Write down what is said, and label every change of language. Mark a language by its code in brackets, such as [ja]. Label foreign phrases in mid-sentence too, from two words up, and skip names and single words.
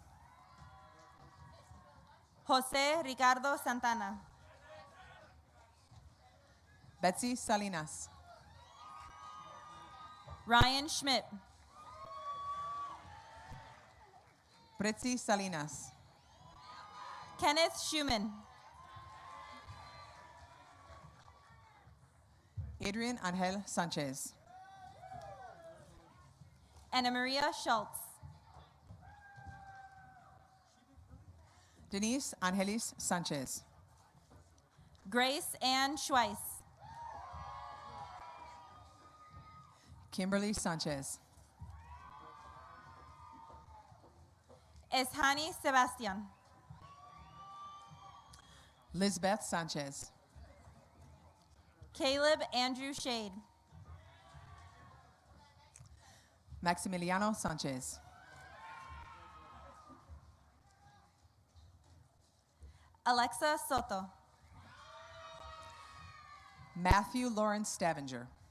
[en] Jose Ricardo Santana. Betsy Salinas. Ryan Schmidt. Britzy Salinas. Kenneth Schumann. Adrian Angel Sanchez. Anna Maria Schultz. Denise Angelis Sanchez. Grace Ann Schweiss. Kimberly Sanchez. Eshani Sebastian. Lisbeth Sanchez. Caleb Andrew Shade. Maximiliano Sanchez. Alexa Soto. Matthew Lawrence Stavanger.